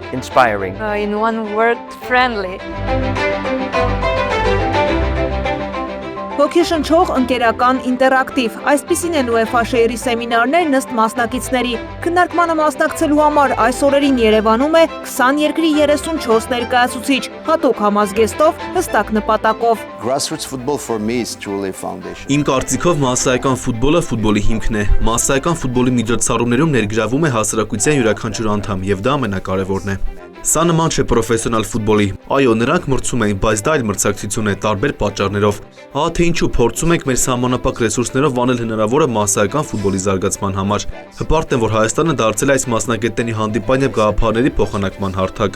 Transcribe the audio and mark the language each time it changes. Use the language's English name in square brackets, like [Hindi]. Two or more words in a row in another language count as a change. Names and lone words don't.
[English] inspiring. In one word, friendly. [Armenian] Ոգեշնչող, ընկերական, ինտերակտիվ, այսպիսին են UEFA շեյրի սեմինարներն ըստ մասնակիցների։ Քննարկմանը մասնակցելու համար այս օրերին Երևանում է 20 երկրի 34 ներկայացուցիչ, հատուկ համազգեստով, հստակ նպատակով։ [English] Grassroots football for me is truly a foundation. [Armenian] Իմ կարծիքով մասսայական ֆուտբոլը ֆուտբոլի հիմքն է։ Մասսայական ֆուտբոլի միջոցառումներում ներգրավում է հասարակության յուրաքանչյուր անդամ, եւ դա ամենակարևորն է։ Սա նման չէ պրոֆեսիոնալ ֆուտբոլի։ Այո, նրանք մրցում են, բայց դա այլ մրցակցություն է տարբեր պատճառներով։ Ահա թե ինչու փորձում ենք մեր սահմանափակ ռեսուրսներով անել հնարավորը մասսայական ֆուտբոլի զարգացման համար։ Հպարտ եմ, որ Հայաստանը դարձել է այս մասնագետների հանդիպան եւ գաղափարների փոխանակման հարթակ։